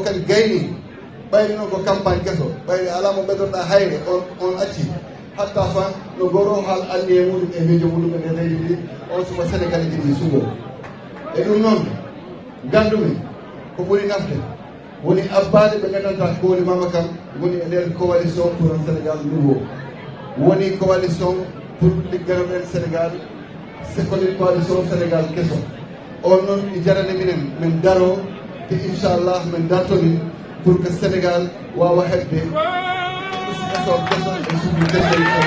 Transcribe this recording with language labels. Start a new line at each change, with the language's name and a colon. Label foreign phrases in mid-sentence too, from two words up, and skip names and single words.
Fula: kadi gayni ɓayri noon ko campagne keso ɓayri ala mo ɓeddoɗa hayre on acci hatta fan no goro haal anndi e muɗum e miijo muɗum e nder leydi ndi on suba sénégal ji ɗi sugo e ɗum noon gandumi ko ɓuri nafde woni abbade ɓe gandanta ko woni mama kam woni e nder
French: coalition pour un sénégal nouveau
Fula: woni
French: coalition pour
Fula: ligganoɗen sénégal sekoni coalition sénégal keso on noon i jarani minen min daro te inchallah min dartoni
French: pour que
Fula: sénégal wawa heɓde usɓesol keso e suudu kesol